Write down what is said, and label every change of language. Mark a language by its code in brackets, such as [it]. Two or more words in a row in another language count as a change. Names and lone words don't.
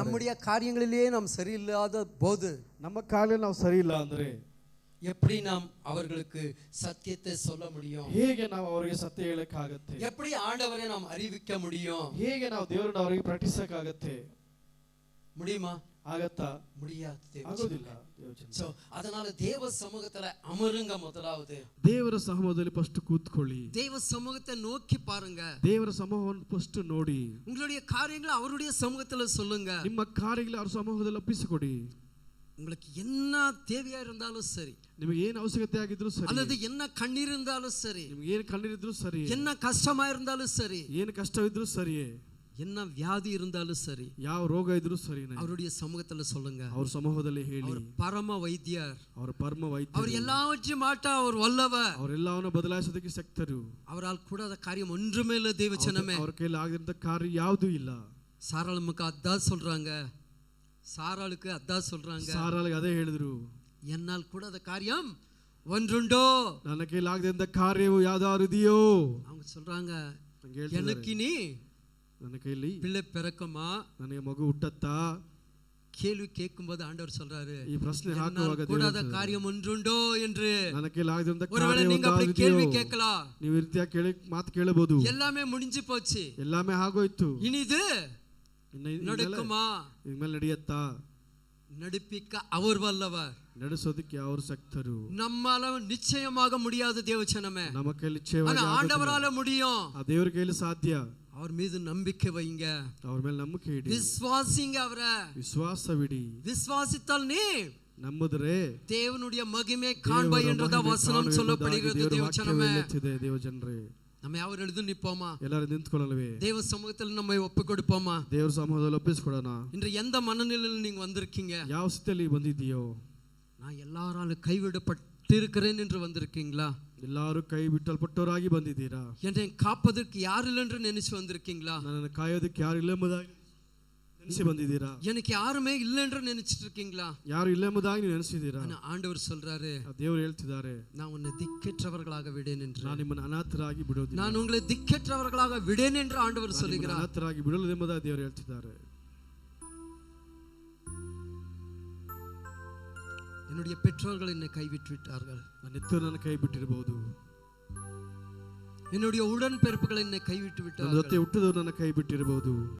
[ta] நம்முடைய காரியங்களிலே நாம் சரியில்லாத போது, [kn] ನಮ್ಮ ಕಾರ್ಯದಲ್ಲಿ ನಾವು ಸರಿ ಇಲ್ಲ ಅಂದ್ರೆ [ta] எப்படி நாம் அவர்களுக்கு சத்தியத்தை சொல்ல முடியும்? [kn] ಹೇಗೆ ನಾವು ಅವರಿಗೆ ಸತ್ಯ ಹೇಳಕ್ಕಾಗತ್ತೆ? [ta] எப்படி ஆண்டவரை நாம் அறிவிக்க முடியும்? [kn] ಹೇಗೆ ನಾವು ದೇವರನ್ನ ಅವರಿಗೆ ಪ್ರಕಟಿಸಕ್ಕಾಗತ್ತೆ? [ta] முடியுமா? [kn] ಆಗತ್ತಾ? [ta] முடியாது. [kn] ಆಗೋದಿಲ್ಲ. [ta] சோ அதனால தேவ சமூகத்துல அமருங்க. முதலாவது [kn] ದೇವರ ಸಮ್ಮುಖದಲ್ಲಿ ಫಸ್ಟ್ ಕೂತ್ಕೊಳ್ಳಿ. [ta] தேவ சமூகத்தை நோக்கி பாருங்க. [kn] ದೇವರ ಸಮ್ಮುಖವನ್ನು ಫಸ್ಟ್ ನೋಡಿ. [ta] உங்களுடைய காரியங்களை அவருடைய சமூகத்துல சொல்லுங்க. [kn] ನಿಮ್ಮ ಕಾರ್ಯಗಳು ಅವರ ಸಮ್ಮುಖದಲ್ಲಿ ಒಪ್ಪಿಸಿಕೊಡಿ. [ta] உங்களுக்கு என்ன தேவையா இருந்தாலும் சரி, [kn] ನಿಮಗೆ ಏನು ಅವಶ್ಯಕತೆ ಆಗಿದ್ರು ಸರಿ, [ta] அல்லது என்ன கண்ணீர் இருந்தாலும் சரி, [kn] ನಿಮಗೆ ಏನು ಕಣ್ಣೀರಿದ್ರು ಸರಿ, [ta] என்ன கஷ்டமா இருந்தாலும் சரி, [kn] ಏನು ಕಷ್ಟವಿದ್ರು ಸರಿಯೇ, [ta] என்ன வியாதி இருந்தாலும் சரி, [kn] ಯಾವ ರೋಗ ಇದ್ರು ಸರಿನೇ [ta] அவருடைய சமூகத்துல சொல்லுங்க. [kn] ಅವ್ರ ಸಮೂಹದಲ್ಲಿ ಹೇಳಿ. [ta] அவர் பரம வைத்தியர், [kn] ಅವರ ಪರಮ ವೈದ್ಯರು, [ta] அவர் எல்லாவற்றையும் மாட்டா அவர் வல்லவர், [kn] ಅವರೆಲ್ಲವನ್ನು ಬದಲಾಯಿಸೋದಕ್ಕೆ ಶಕ್ತರು. [ta] அவரால் கூடாத காரியம் ஒன்றுமே இல்லை. தேவச்சனமே, [kn] ಅವರ ಕೈಯಲ್ಲಿ ಆಗದಂತ ಕಾರ್ಯ ಯಾವುದೂ ಇಲ್ಲ. [ta] சாராளுக்கு அதான் சொல்றாங்க. சாராளுக்கு அதான் சொல்றாங்க. [kn] ಸಾರಾಳಿಗೆ ಅದೇ ಹೇಳಿದ್ರು, [ta] என்னால் கூடாத காரியம் ஒன்றுண்டோ, [kn] ನನ್ನ ಕೈಯಲ್ಲಿ ಆಗದಂತ ಕಾರ್ಯವು ಯಾವ್ದಾದ್ರು ಇದೆಯೋ. [ta] அவங்க சொல்றாங்க, [kn] ನಂಗೆ [ta] எனக்கு நீ [kn] ನನ್ನ ಕೈಯಲ್ಲಿ [ta] பிள்ளை பிறக்குமா? [kn] ನನಗೆ ಮಗು ಹುಟ್ಟತ್ತಾ? [ta] கேள்வி கேட்கும்போது ஆண்டவர் சொல்றாரு, [kn] ಈ ಪ್ರಶ್ನೆ ಹಾಕುವಾಗ [ta] கூடாத காரியம் ஒன்றுண்டோ என்று. [kn] ನನ್ನ ಕೈಯಲ್ಲಿ ಆಗದಂತ [ta] ஒருவேளை நீங்க அப்படி கேள்வி கேட்கலாம். [kn] ನೀವು ಈ ರೀತಿಯ ಮಾತು ಕೇಳಬಹುದು. [ta] எல்லாமே முடிஞ்சு போச்சு, [kn] ಎಲ್ಲಾமே ಆಗೋಯ್ತು, [ta] இனிது நடக்குமா? [kn] ಇನ್ಮೇಲೆ ನಡೆಯತ್ತಾ? [ta] நடிப்பிக்க அவர் வல்லவர், [kn] ನಡೆಸೋದಕ್ಕೆ ಅವರು ಶಕ್ತರು. [ta] நம்மால நிச்சயமாக முடியாது தேவச்சனமே. [kn] ನಮ್ಮ ಕೈಯಲ್ಲಿ [ta] ஆனா ஆண்டவரால முடியும். [kn] ಆ ದೇವರ ಕೈಯಲ್ಲಿ ಸಾಧ್ಯ. [ta] அவர் மீது நம்பிக்கை வைங்க, [kn] ಅವ್ರ ಮೇಲೆ ನಂಬಿಕೆ ಇಡಿ, [ta] விசுவாசிங்க அவரை. [kn] ವಿಶ್ವಾಸವಿಡಿ. [ta] விசுவாசித்தால் நீ [kn] ನಂಬಿದ್ರೆ [ta] தேவனுடைய மகிமை காண்பாய் என்றத வசனம் சொல்லப்படுகிறது. தேவச்சனமே, [kn] ದೇವಜನರೇ, [ta] நம்ம யாவர் எழுந்து நிப்போமா? [kn] ಎಲ್ಲರೂ ನಿಂತ್ಕೊಳ್ಳಲ್ವೇ? [ta] தேவ சமூகத்தில் நம்ம ஒப்பு கொடுப்போமா? [kn] ದೇವರ ಸಮೂಹದಲ್ಲಿ ಒಪ್ಪಿಸಿಕೊಡೋಣ. [ta] இன்று எந்த மனநிலையில் நீங்க வந்திருக்கீங்க? [kn] ಯಾವ ಸ್ಥಿತಿಯಲ್ಲಿ ಬಂದಿದ್ದೀಯೋ? [ta] நான் எல்லாராலும் கைவிடப்பட்டிருக்கிறேன் என்று வந்திருக்கீங்களா? [kn] ಎಲ್ಲರೂ ಕೈ ಬಿಟ್ಟಲ್ಪಟ್ಟವರಾಗಿ ಬಂದಿದ್ದೀರಾ? [ta] என்னை காப்பதற்கு யார் இல்லை என்று நினைச்சு வந்திருக்கீங்களா? [kn] ನನ್ನನ್ನು ಕಾಯೋದಕ್ಕೆ ಯಾರು ಇಲ್ಲ ಎಂಬುದಾಗಿ ನೆನೆಸಿ ಬಂದಿದ್ದೀರಾ? [ta] எனக்கு யாருமே இல்லை என்று நினைச்சிட்டு இருக்கீங்களா? [kn] ಯಾರು ಇಲ್ಲ ಎಂಬುದಾಗಿ ನೀವು ನೆನೆಸಿದ್ದೀರಾ? [ta] ஆண்டவர் சொல்றாரு, [kn] ದೇವರು ಹೇಳ್ತಿದ್ದಾರೆ, [ta] நான் உன்னை திக்கற்றவர்களாக விடேன் என்று. [kn] ನಾನು ನಿಮ್ಮನ್ನು ಅನಾಥರಾಗಿ ಬಿಡೋದಿಲ್ಲ. [ta] நான் உங்களை திக்கற்றவர்களாக விடேன் என்று ஆண்டவர் சொல்லுகிறார். [kn] ಅನಾಥರಾಗಿ ಬಿಡಲು ಎಂಬುದಾಗಿ ದೇವರು ಹೇಳ್ತಿದ್ದಾರೆ. [ta] என்னுடைய பெற்றோர்கள் என்னை கைவிட்டு விட்டார்கள், [kn] ನನ್ನ ಹೆತ್ತವರು ಕೈ ಬಿಟ್ಟಿರಬಹುದು. [ta] என்னுடைய உடன் பிறப்புகள் என்னை கைவிட்டு [kn] ನನ್ನ ಜೊತೆ [ta] விட்டார்கள். [kn] ಹುಟ್ಟಿದವರು ನನ್ನ ಕೈ ಬಿಟ್ಟಿರಬಹುದು.